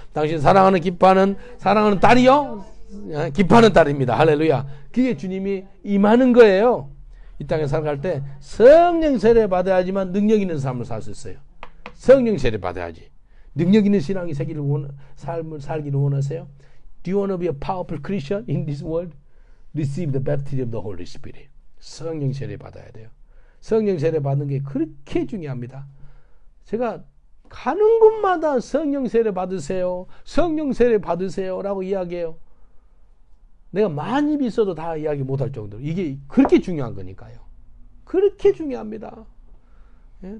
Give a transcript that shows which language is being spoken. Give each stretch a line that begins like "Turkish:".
Korean: 당신 사랑하는 기뻐하는 사랑하는 딸이요 기뻐하는 딸입니다. 할렐루야. 그게 주님이 임하는 거예요. 이 땅에 살아갈 때 성령 세례 받아야지만 능력 있는 삶을 살 수 있어요. 성령 세례 받아야지. 능력 있는 신앙이 삶을 살기를 원하세요?
English: Do you want to be a powerful Christian in this world? Receive the baptism of the Holy Spirit.
Korean: 성령 세례 받아야 돼요. 성령 세례 받는 게 그렇게 중요합니다. 제가 가는 곳마다 성령 세례 받으세요. 성령 세례 받으세요. 라고 이야기해요. 내가 많이 있어도 다 이야기 못할 정도로. 이게 그렇게 중요한 거니까요. 그렇게 중요합니다. 예?